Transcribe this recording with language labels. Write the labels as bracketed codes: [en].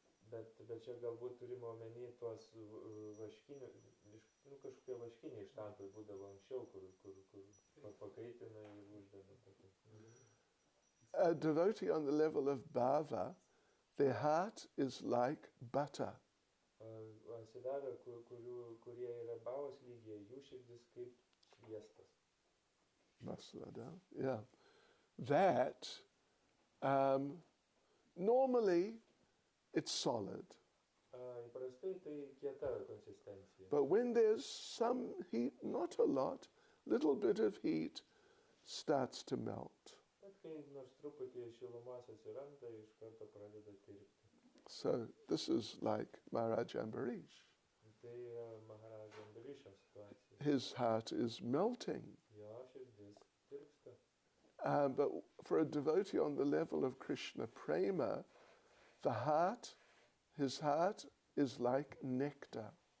[lt] Bet čia galbūt turime omeny tuos vaškinius, kažkokie vaškiniai štampai būdavo anksčiau, kur pakaitina ir uždeda. [en] A devotee on the level of bhava, their heart is like butter. [lt] atsidavę, kurie yra bavos lygyje, jų širdis kaip sviestas. [en] Masada, yeah. That, normally, it's solid. [lt] Įprastai tai kieta konsistencija. [en] But when there's some heat, not a lot, little bit of heat starts to melt. [lt] Bet kai nors truputį šilumos atsiranda, iš karto pradeda tirpti. [en] So this is like Maharaj Ambarish. [lt] Tai Maharaj Ambarišo situacija. [en] His heart is melting. [lt] Jo širdis tirpsta. [en] But for a devotee on the level of Krishna prema, his heart is like nectar.